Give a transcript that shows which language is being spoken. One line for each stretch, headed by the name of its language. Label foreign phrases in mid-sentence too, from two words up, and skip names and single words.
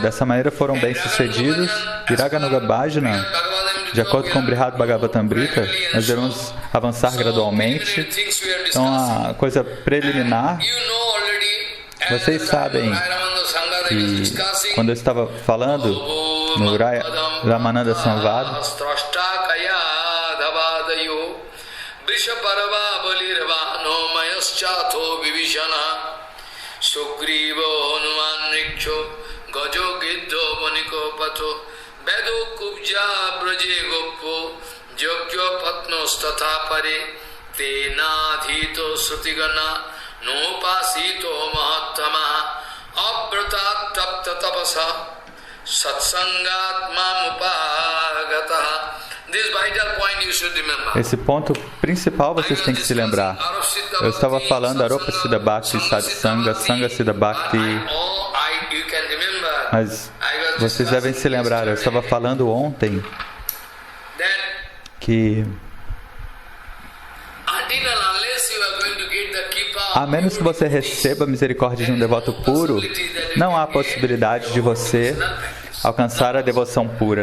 Portuguese: Dessa maneira foram bem-sucedidos.
Sanskrit: Viraganuga Bhajana,
Portuguese: de acordo com o Brihad Bhagavatamrita, nós devemos avançar gradualmente. Então, a coisa preliminar, vocês sabem que quando eu estava falando no Ramananda Samvad,
Sanskrit: Bhavadayo Vrishaparava Balirvano Mayaschato Vivishana Sugrivo Hanuman Riksho Gajo Giddo Vaniko Pato Bedo Kubja Braje Gopo Jogyo Patnos Tatapare Tena Dhito Sutigana Nopasito Mahatama Abratat Tapta Tapasa Satsangat Mamupagata.
English: This vital point you should remember.
Portuguese: Esse ponto principal vocês têm que se lembrar. Eu estava falando
Sanskrit: Aropa Siddha Bhakti,
Portuguese: Satsanga,
Sanskrit: Sanga Siddha Bhakti.
Portuguese: Mas vocês devem se lembrar, eu estava falando ontem que a menos que você receba a misericórdia de um devoto puro, não há possibilidade de você alcançar a devoção pura.